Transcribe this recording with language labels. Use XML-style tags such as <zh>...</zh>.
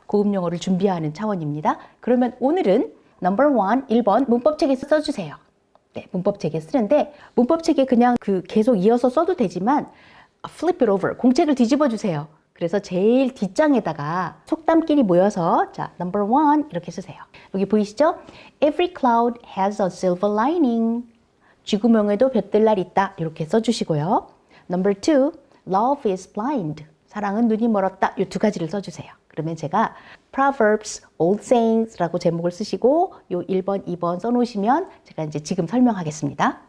<ko>고급 영어를 준비하는 차원입니다. 그러면 오늘은 넘버 1, 1번 문법책에 써주세요. 네, 문법책에 쓰는데 문법책에 그냥 계속 이어서 써도 되지만</ko> <en>flip it over,</en> <ko>공책을 뒤집어 주세요. 그래서 제일 뒷장에다가 속담끼리 모여서 자,</ko> <en>number 1</en> <ko>이렇게 쓰세요. 여기 보이시죠?</ko> <en>Every cloud has a silver lining.</en> <ko>쥐구멍에도 볕들 날 있다. 이렇게 써주시고요.</ko> <en>number 2, love is blind.</en> <ko>사랑은 눈이 멀었다. 이 두 가지를 써주세요. 그러면 제가 Proverbs, Old Sayings라고 제목을 쓰시고 요 1번, 2번 써놓으시면 제가 이제 지금 설명하겠습니다.</ko>